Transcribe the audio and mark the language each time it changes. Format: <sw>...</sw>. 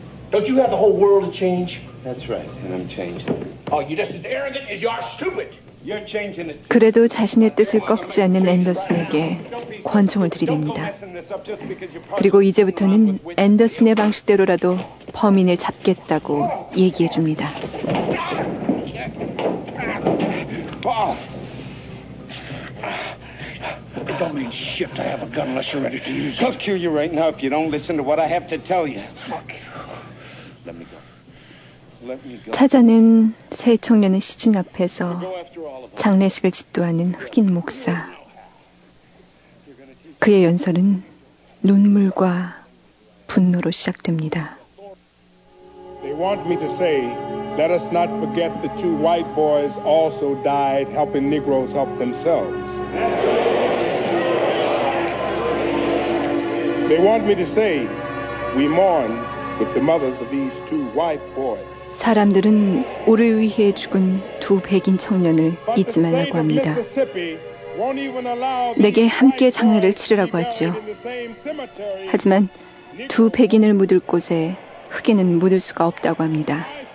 <en>Don't you have the whole world to change? That's right, and I'm changing. Oh, you're just as arrogant as you are stupid. You're changing it.</en> <ko>그래도 자신의 뜻을 꺾지 않는 앤더슨에게 권총을 들이댑니다. 그리고 이제부터는 앤더슨의 방식대로라도 범인을 잡겠다고 얘기해 줍니다.</ko> <en>It don't mean shit to have a gun unless you're ready to use it. I'll kill you right now if you don't listen to what I have to tell you. Fuck you. Let me go.</en> <ko>찾아낸 세 청년의 시신 앞에서 장례식을 집도하는 흑인 목사. 그의 연설은 눈물과 분노로 시작됩니다.</ko> <en>They want me to say, let us not forget the two white boys also died helping Negroes help themselves. They want me to say, we mourn with the mothers of these two white boys.</en> <ko>사람들은 우리 위해 죽은 두 백인 청년을 잊지 말라고 합니다. 내게 함께 장례를 치르라고 하죠. 하지만 두 백인을 묻을 곳에 흑인은 묻을 수가 없다고 합니다.</ko>